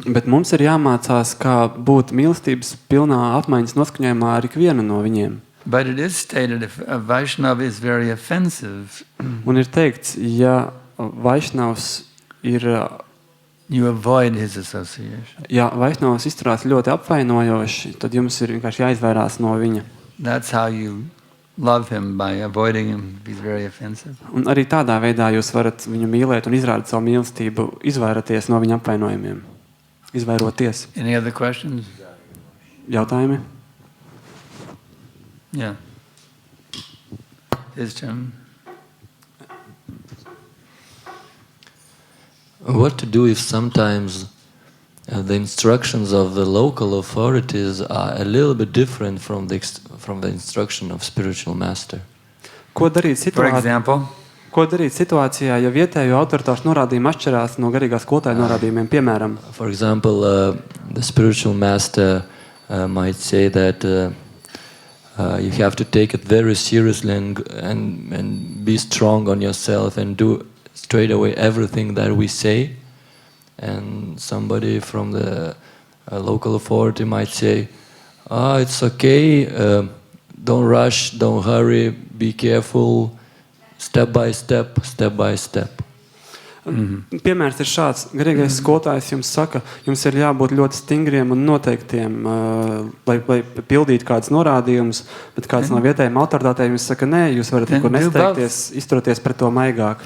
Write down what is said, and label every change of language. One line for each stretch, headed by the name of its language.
Latvian: Bet mums ir jāmācās, kā būt mīlestības pilnā apmaiņas noskaņojumā ar ikvienu no viņiem.
English: But it is stated if a Vaishnava is very offensive,
Latvian: Un ir teikts, ja Vaišnavs ir,
English: you avoid his association.
Latvian: ja Vaišnavs izturās ļoti apvainojoši, tad jums ir vienkārši jāizvairās no viņa.
English: That's how you love him, by avoiding him if he's very offensive.
Latvian: Un arī tādā veidā jūs varat viņu mīlēt un izrādīt savu mīlestību, izvairāties no viņa apvainojumiem. Izvairoties.
English: Any other questions?
Latvian: Jautājumi?
English: Yeah. wisdom. What to do if sometimes the instructions of the local authorities are a little bit different from the instruction of spiritual master?
Latvian: Ko darīt
English: For example,
Latvian: Ko darīt situācijā, ja vietējo autoritāšu norādījumi atšķirās no garīgā skolotāja norādījumiem? Piemēram,
English: For example, the spiritual master might say that you have to take it very seriously and be strong on yourself and do straight away everything that we say. And somebody from the local authority might say, it's okay, don't rush, don't hurry, be careful, step by step, step by step.
Latvian: Piemērs ir šāds. Garīgais skolotājs jums saka, jums ir jābūt ļoti stingriem un noteiktiem, lai pildītu kādus norādījumus, bet kāds no vietējiem autoritātēm jums saka, nē, jūs varat neko nesteigties, izturoties pret to maigāk.